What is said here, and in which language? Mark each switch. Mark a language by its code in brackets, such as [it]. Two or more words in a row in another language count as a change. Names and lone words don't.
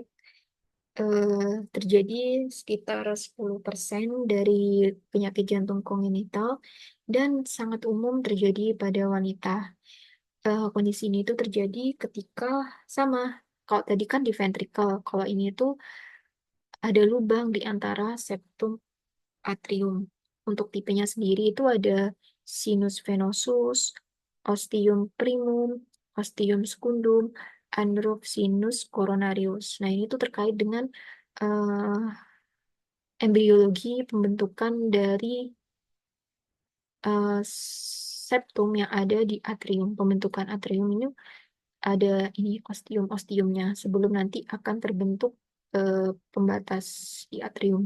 [id] Terjadi sekitar 10% dari penyakit jantung kongenital dan sangat umum terjadi pada wanita. Kondisi ini itu terjadi ketika sama, kalau tadi kan di ventricle, kalau ini tuh ada lubang di antara [la] septum atrium. [id] Untuk tipenya sendiri itu ada [la] sinus venosus, ostium primum, ostium secundum, unroof sinus coronarius. [id] Nah, ini tuh terkait dengan eh, embriologi pembentukan dari eh, septum yang ada di atrium. Pembentukan atrium ini ada ini ostium-ostiumnya sebelum nanti akan terbentuk pembatas di atrium.